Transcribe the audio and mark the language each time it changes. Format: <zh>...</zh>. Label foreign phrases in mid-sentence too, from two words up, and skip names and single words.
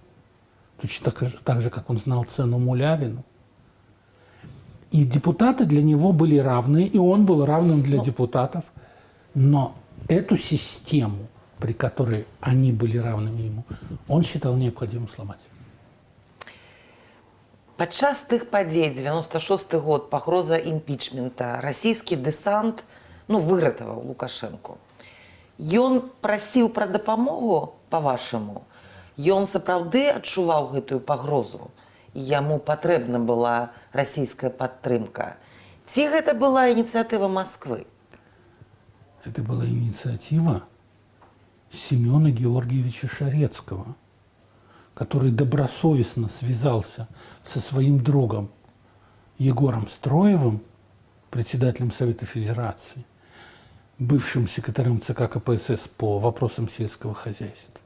<ru>Точно так же, как он знал цену Мулявину. И депутаты для него были равны, и он был равным для депутатов. Но эту систему, при которой они были равными ему, он считал необходимым сломать.</ru> <be>Падчас тых падзей 96 год, пагроза імпічмента, расійскі дэсант выратаваў Лукашэнку. Ён прасіў пра дапамогу, па-вашаму? Ён сапраўды адчуваў гэтую пагрозу? Яму патрэбна была расійская падтрымка? Ці гэта была ініцыятыва Москвы?</be> <ru>Это была инициатива Семена Георгиевича Шарецкого, который добросовестно связался со своим другом Егором Строевым, председателем Совета Федерации, бывшим секретарем ЦК КПСС по вопросам сельского хозяйства.</ru>